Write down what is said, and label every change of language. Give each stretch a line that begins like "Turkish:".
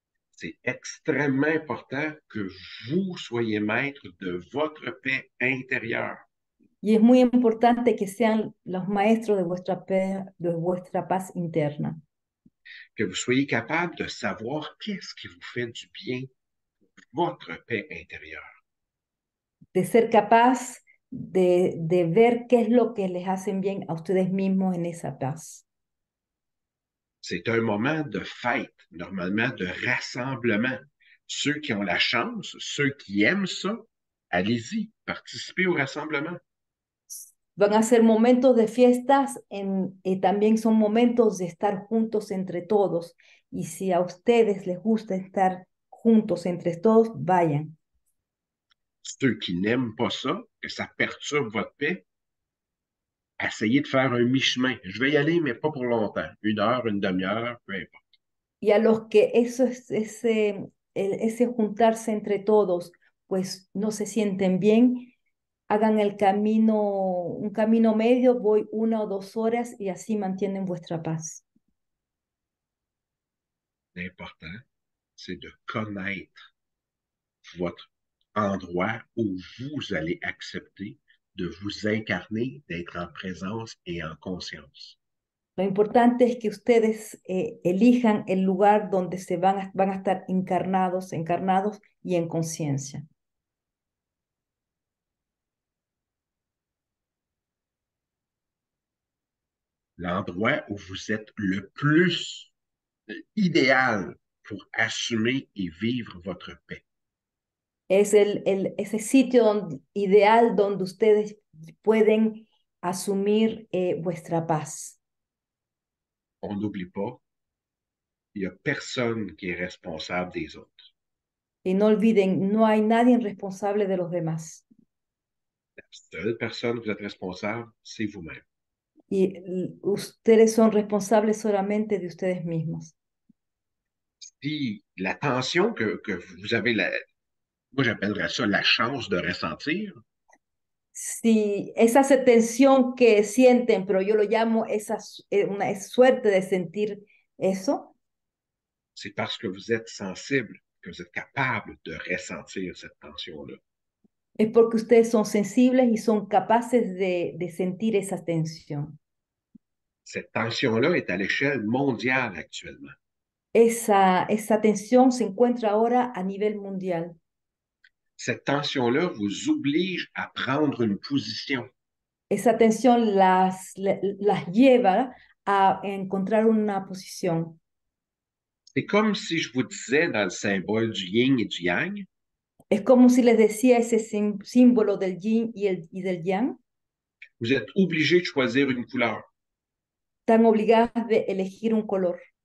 French: C'est extrêmement important que vous soyez maître de votre paix intérieure,
Spanish: Y es muy importante que sean los maestros de vuestra paz interna,
French: que vous soyez capable de savoir qu'est-ce qui vous fait du bien, votre paix intérieure.
Spanish: de ser capaz de ver qué es lo que les hacen bien a ustedes mismos en esa paz.
French: C'est un moment de fête, normalement de rassemblement. Ceux qui ont la chance, ceux qui aiment ça, allez-y, participez au rassemblement.
Spanish: Van a ser momentos de fiestas y también son momentos de estar juntos entre todos. Y si a ustedes les gusta estar juntos entre todos, vayan.
French: Ceux qui n'aiment pas ça, que ça perturbe votre paix, essayez de faire un mi-chemin. Je vais y aller, mais pas pour longtemps. Une heure, une demi-heure, peu importe.
Spanish: Y a los que ese juntarse entre todos, pues no se sienten bien, hagan un camino medio, voy 1 o 2 horas y así mantienen vuestra paz.
French: L'important, c'est de connaître votre endroit où vous allez accepter de vous incarner, d'être en présence et en conscience.
Spanish: Lo importante es que ustedes elijan el lugar donde van a estar encarnados y en conciencia.
French: L'endroit où vous êtes le plus idéal pour assumer et vivre votre paix.
Spanish: Es ese sitio ideal donde ustedes pueden asumir vuestra paz.
French: On n'oublie pas, il n'y a personne qui est responsable des autres.
Spanish: Y no olviden, no hay nadie responsable de los demás.
French: La seule personne que vous êtes responsable, c'est vous-même.
Spanish: Y ustedes son responsables solamente de ustedes mismos.
French: Si l'attention que vous avez, moi j'appellerais ça la chance de ressentir,
Spanish: Si esa tensión que sienten, pero yo lo llamo una suerte de sentir eso,
French: c'est parce que vous êtes sensible, que vous êtes capable de ressentir cette tension-là.
Spanish: es porque ustedes son sensibles y son capaces de sentir esa tensión.
French: Cette tension-là est à l'échelle mondiale actuellement.
Spanish: Esa tensión se encuentra ahora a nivel mundial.
French: Cette tension-là vous oblige à prendre une position.
Spanish: Esa tensión las lleva a encontrar una posición.
French: C'est comme si je vous disais dans le symbole du yin et du yang,
Spanish: Es como si les decía ese símbolo del yin y del yang,
French: vous êtes obligé de choisir une couleur.
Spanish: están obligadas de elegir un color.